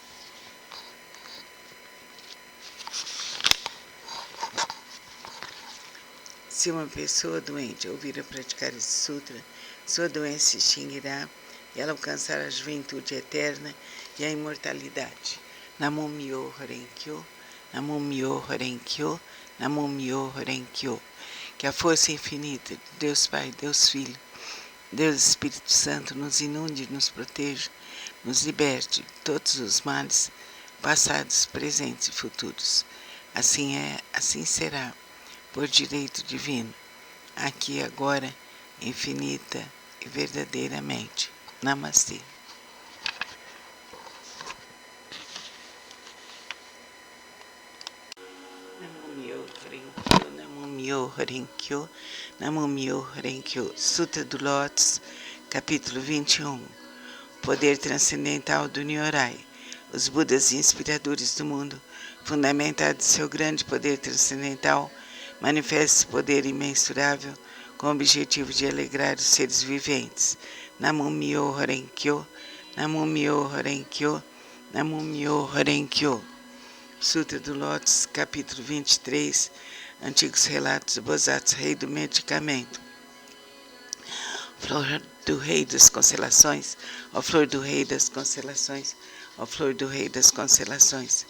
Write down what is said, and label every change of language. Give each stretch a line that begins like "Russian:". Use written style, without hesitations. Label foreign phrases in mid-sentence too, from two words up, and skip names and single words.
Portuguese: Se uma pessoa doente ouvir a praticar esse sutra, sua doença se extinguirá e ela alcançará a juventude eterna e a imortalidade. Namah Myoho Renge-kyo, Namah Myoho Renge-kyo, Namah Myoho Renge-kyo. Que a força infinita de Deus Pai, Deus Filho, Deus Espírito Santo nos inunde e nos proteja, nos liberte de todos os males passados, presentes e futuros. Assim é, assim será, por direito divino, aqui e agora, infinita e verdadeiramente. Namastê. Namah Myoho Renge-kyo, Namah Myoho Renge-kyo, Namah Myoho Renge-kyo. Sutra do Lótus, capítulo 21. Poder transcendental do Nyorai. Os Budas inspiradores do mundo, fundamentados em seu grande poder transcendental, manifesta esse poder imensurável com o objetivo de alegrar os seres viventes. Namah Myoho Renge-kyo, Namah Myoho Renge-kyo, Namah Myoho Renge-kyo. Sutra do Lótus, capítulo 23, antigos relatos do Bodhisattva, rei do medicamento. Flor do rei das constelações, ó flor do rei das constelações, ó flor do rei das constelações.